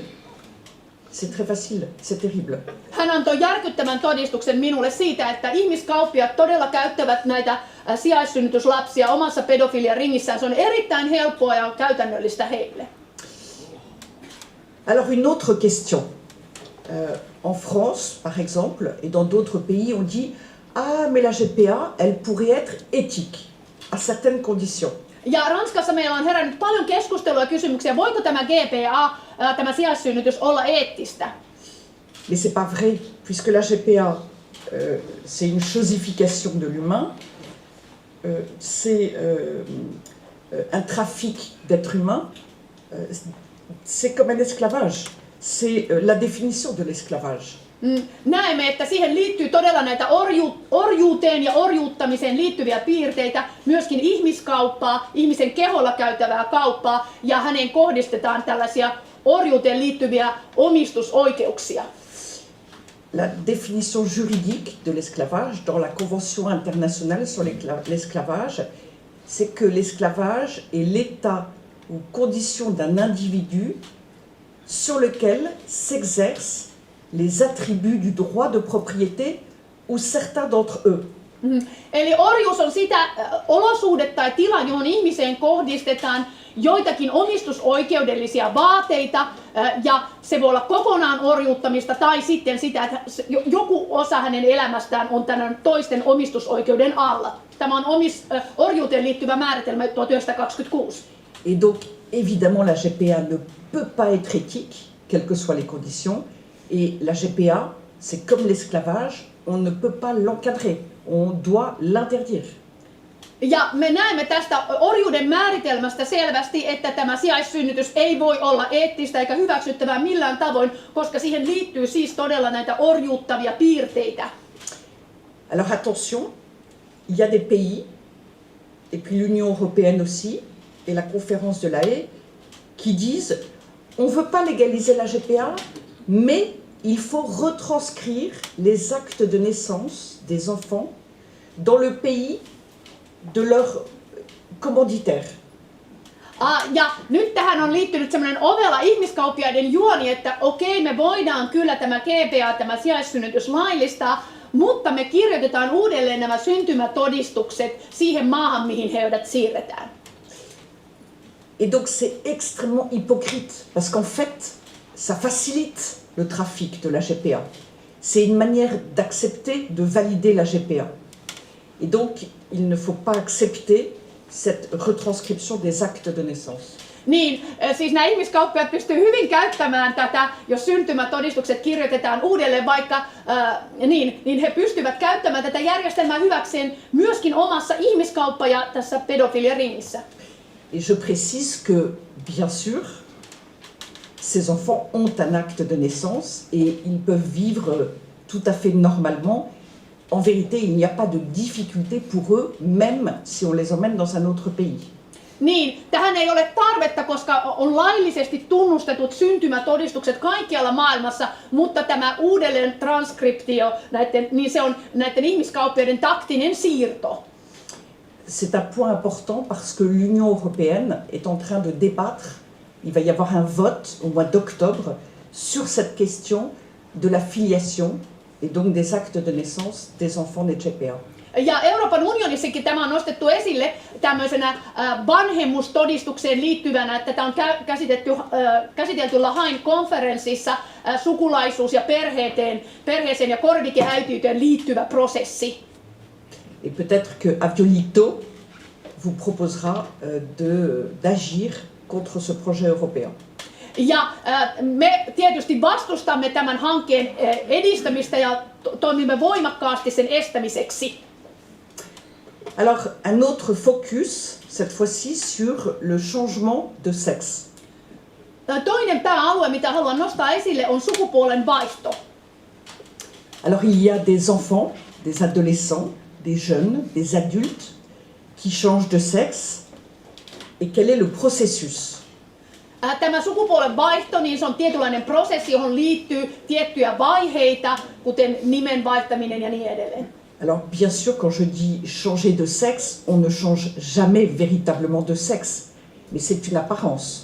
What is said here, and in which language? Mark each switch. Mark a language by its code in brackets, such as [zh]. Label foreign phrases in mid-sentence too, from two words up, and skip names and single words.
[fr] C'est très facile, c'est terrible. [fi] Hän antoi järkyttävän todistuksen minulle siitä, että ihmiskauppiaat todella käyttävät näitä sijaissynnytyslapsia omassa pedofiliaringissään. Se on erittäin helppoa ja käytännöllistä heille. [fr] Alors une autre question. En France, par exemple, et dans d'autres pays, on dit « Ah, mais la GPA, elle pourrait être éthique, à certaines conditions. » [fi] Ja Ranskassa meillä on herännyt paljon keskustelua ja kysymyksiä, voiko tämä GPA, tämä sijaissynnytys, olla eettistä? [fr] Mais c'est pas vrai, puisque la GPA, c'est une chosification de l'humain, c'est un trafic d'êtres humains, c'est comme un esclavage, c'est la définition de l'esclavage. [fi] Näemme, että siihen liittyy todella näitä orjuuteen ja orjuuttamiseen liittyviä piirteitä, myöskin ihmiskauppaa, ihmisen keholla käytävää kauppaa, ja häneen kohdistetaan tällaisia orjuuteen liittyviä omistusoikeuksia. [fr] La définition juridique de l'esclavage dans la Convention internationale sur l'esclavage, c'est que l'esclavage est l'état ou condition d'un individu sur lequel s'exercent les attributs du droit de propriété ou certains d'entre eux. [fi] Eli orjuus on sitä olosuhde tai tila, johon ihmiseen kohdistetaan joitakin omistusoikeudellisia vaateita, ja se voi olla kokonaan orjuuttamista tai sitten sitä, että joku osa hänen elämästään on tämän toisten omistusoikeuden alla. Tämä on orjuuteen liittyvä määritelmä 1926. [fr] Et donc, évidemment, la GPA ne peut pas être éthique, quelles que soient les conditions. Et la GPA, c'est comme l'esclavage, on ne peut pas l'encadrer, on doit l'interdire. [fi] Ja me näemme tästä orjuuden määritelmästä selvästi, että tämä sijaissynnytys ei voi olla eettistä eikä hyväksyttävää millään tavoin, koska siihen liittyy siis todella näitä orjuuttavia piirteitä. [fr] Alors attention, il y a des pays, et puis l'Union européenne aussi, et la conférence de La Haye, qui disent on ne veut pas légaliser la GPA, mais il faut retranscrire les actes de naissance des enfants dans le pays de leur commanditaire. [fi] Ja nyt tähän on liittynyt semmoinen ovela ihmiskauppiaiden juoni, että okei, me voidaan kyllä tämä GPA, tämä sijaissynnytys laillistaa, mutta me kirjoitetaan uudelleen nämä syntymätodistukset siihen maahan, mihin heidät siirretään. [fr] Et donc c'est extrêmement hypocrite, parce qu'en fait, ça facilite le trafic de la GPA. C'est une manière d'accepter, de valider la GPA. Et donc, il ne faut pas accepter cette retranscription des actes de naissance. [fi] Niin, siis nämä ihmiskauppiaat pystyvät hyvin käyttämään tätä, jos syntymätodistukset kirjoitetaan uudelleen vaikka, niin he pystyvät käyttämään tätä järjestelmää hyväkseen myöskin omassa ihmiskauppa- ja tässä pedofiliaringissä. [fr] Et je précise que, bien sûr, ces enfants ont un acte de naissance et ils peuvent vivre tout à fait normalement. En vérité, il n'y a pas de difficulté pour eux, même si on les emmène dans un autre pays. [fi] Niin, tähän ei ole tarvetta, koska on laillisesti tunnustetut syntymätodistukset kaikkialla maailmassa, mutta tämä uudelleen transkriptio, niin se on näiden ihmiskauppioiden taktinen siirto. [fr] C'est un point important parce que l'Union européenne est en train de débattre. Il va y avoir un vote au mois d'octobre sur cette question de la filiation et donc des actes de naissance des enfants nés de GPA. [fi] Ja Euroopan unionissakin tämä on nostettu esille tämmöisenä vanhemmustodistukseen liittyvänä, että tämä on käsitelty Lahain konferenssissa sukulaisuus- ja perheeseen ja korvikeäitiyteen liittyvä prosessi. [fr] Et peut-être que Aviolito vous proposera d'agir contre ce projet européen. [fi] Ja me tietysti vastustamme tämän hankkeen edistämistä ja toimimme voimakkaasti sen estämiseksi. [fr] Alors, un autre focus, cette fois-ci, sur le changement de sexe. [fi] Toinen pääalue, mitä haluan nostaa esille, on sukupuolen vaihto. [fr] Alors, il y a des enfants, des adolescents, des jeunes, des adultes qui changent de sexe. Et quel est le processus? [fi] Tämä sukupuolen vaihto, niin se on tietynlainen prosessi, johon liittyy tiettyjä vaiheita, kuten nimen vaihtaminen ja niin edelleen. [fr] Alors, bien sûr, quand je dis changer de sexe, on ne change jamais véritablement de sexe, mais c'est une apparence.